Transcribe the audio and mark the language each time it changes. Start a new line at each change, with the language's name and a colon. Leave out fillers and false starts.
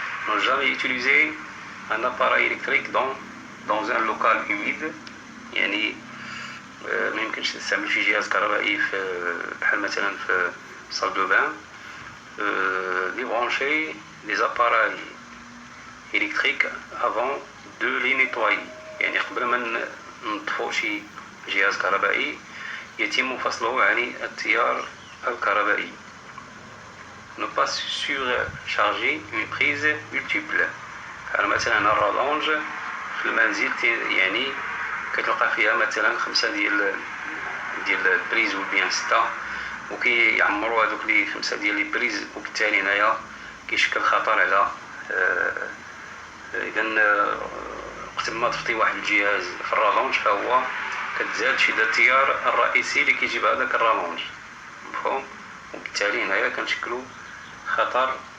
French: Ne jamais utiliser un appareil électrique dans un local humide.
Arabic: يعني ما يمكنش نستعمل في جهاز كهربائي في بحال مثلا في صال دو بان.
French: Débrancher les appareils électriques avant de les nettoyer.
Arabic: يعني قبل ما نطفو شي جهاز كهربائي يتم فصله عن التيار الكهربائي.
French: Ne pas surcharger une prise multiple.
Arabic: بحال مثلا الرالونج في المنزل يعني كتلقى فيها مثلا 5 ديال البريز وبيان 6 وكيعمروا هذوك لي 5 ديال لي بريز وبالتالي هنايا كيشكل خطر على اذا وقت ما تفطي واحد الجهاز في الرالونج فهو كتزاد شدة التيار الرئيسي اللي كيجيب هذاك الرالونج مفهوم وبالتالي هنايا كنشكلوا خطر.